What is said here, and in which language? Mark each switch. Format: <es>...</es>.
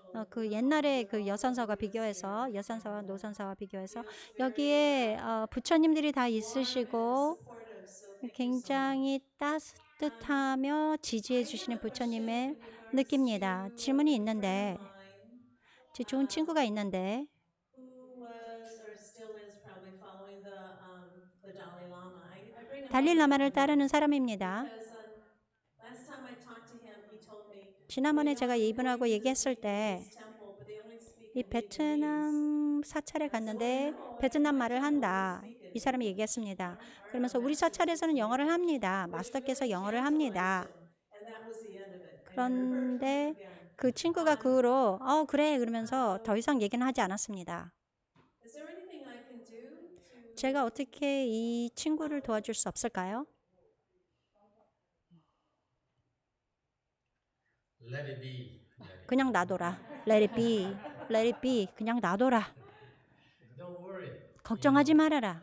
<ko>그 옛날에 그 여산사와 비교해서 여산사와 노산사와 비교해서 여기에 부처님들이 다 있으시고 굉장히 따뜻하며 지지해 주시는 부처님을 느낍니다. 질문이 있는데 제 좋은 친구가 있는데</ko> <en>Who was or still is probably following the Dalai Lama. I bring up</en> <ko>달릴라마를 따르는 사람입니다.</ko> <en>because last time I talked to him, he told me</en> <ko>지난번에 제가 이분하고 얘기했을 때</ko> <en>this temple, but they only speak</en> <ko>이 베트남 사찰에 갔는데 베트남 말을 한다. 이 사람이 얘기했습니다. 그러면서 우리 사찰에서는 영어를 합니다. 마스터께서 영어를 합니다.</ko> <en>and that was the end of it.</en> <ko>그런데 그 친구가 그 후로 그래 그러면서 더 이상 얘기는 하지 않았습니다.</ko> <en>Is there anything I can do to</en> <ko>제가 어떻게 이 친구를 도와줄 수 없을까요?</ko> <en>Let it be. Let it</en> <ko>그냥 놔둬라.</ko> <en>Let it be. Let it be.</en> <ko>그냥 놔둬라.</ko> <en>Don't worry.</en> <ko>걱정하지 말아라.</ko>